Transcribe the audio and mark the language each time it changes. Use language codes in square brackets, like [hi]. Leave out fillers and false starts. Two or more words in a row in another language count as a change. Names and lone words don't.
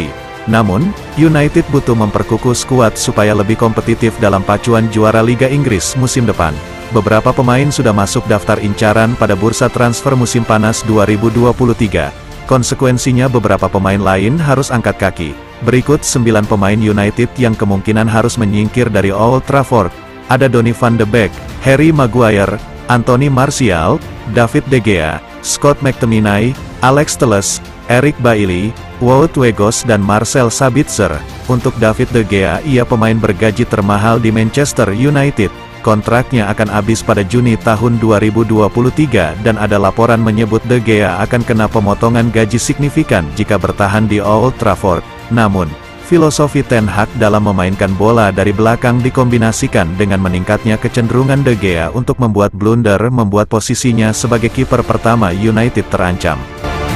[id] Namun, United butuh memperkukuh skuad supaya lebih kompetitif dalam pacuan juara Liga Inggris musim depan. Beberapa pemain sudah masuk daftar incaran pada bursa transfer musim panas 2023. Konsekuensinya beberapa pemain lain harus angkat kaki. Berikut 9 pemain United yang kemungkinan harus menyingkir dari Old Trafford. Ada Donny van de Beek, Harry Maguire, Anthony Martial, David De Gea, Scott McTominay, Alex Telles, Eric Bailly, Wout Weghorst dan Marcel Sabitzer. Untuk David De Gea, ia pemain bergaji termahal di Manchester United. Kontraknya akan habis pada Juni tahun 2023 dan ada laporan menyebut De Gea akan kena pemotongan gaji signifikan jika bertahan di Old Trafford. Namun, filosofi ten Hag dalam memainkan bola dari belakang dikombinasikan dengan meningkatnya kecenderungan De Gea untuk membuat blunder membuat posisinya sebagai kiper pertama United terancam.